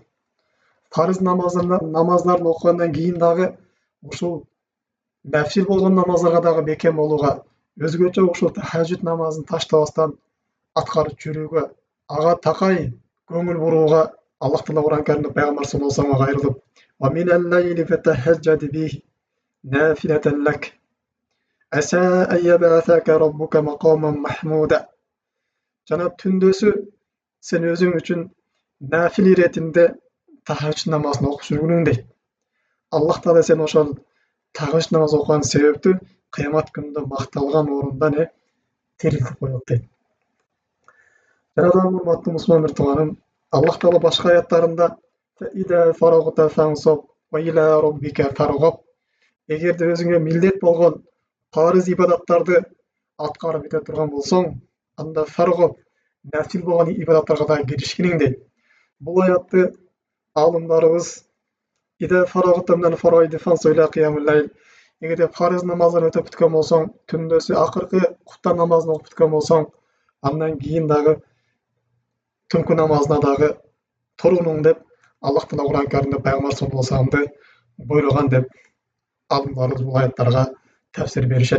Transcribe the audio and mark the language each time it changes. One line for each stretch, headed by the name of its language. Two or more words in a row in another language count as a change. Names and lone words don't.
Kyrgyz: Фарыз намаздарын окугандан кийин дагы ушул нафил болгон намаздарга дагы бекем болууга, өзгөчө ушул тахажжуд намазын таштабастан аткарып жүрүүгө, ага такай көңүл бурууга Аллах Таала Кур'ан-ы Каримде пайгамбар
Arabic: صلى الله عليه
Kyrgyz: ва салламга кайрылып:
Arabic: "ومن الليل فتهجد به نافلة لك. عسى أن يبعثك ربك مقاما محمودا."
Kyrgyz: Жана түндөсү сен өзүң үчүн нафил иретинде тахажжуд намазын окуп жүргүнүң дейт. Аллах Таала сен ошол тахажжуд намаз окуган себептүү кыямат күнүндө макталган орунда тирилтип коет дейт. Жана дагы урматтуу мусулман бир тууганым, Аллах Таала башка аяттарында
Arabic: "إذا فرغت فانصب و إلى ربك فارغب."
Kyrgyz: Эгерде өзүңө милдет болгон парыз ибадаттарды аткарып бүтө турган болсоң, анда фаргаб, нафил болгон ибадаттарга дагы киришкиниң дейт. Бул аятты алымдарыбыз
Arabic: "إذا فرغت من الفرائض فانصب إلى قيام الليل."
Kyrgyz: Эгерде парыз намаздарын өтөп бүткөн болсоң, түндөсү акыркы куптан намазын окуп бүткөн болсоң, андан кийин дагы түнкү намазына дагы турунуң деп Аллах Таала Кур'ан-ы Каримде пайгамбар
Arabic: صلى الله عليه
Kyrgyz: ва салламды буйруган деп алымдарыбыз бул аяттарга тәпсір беришет.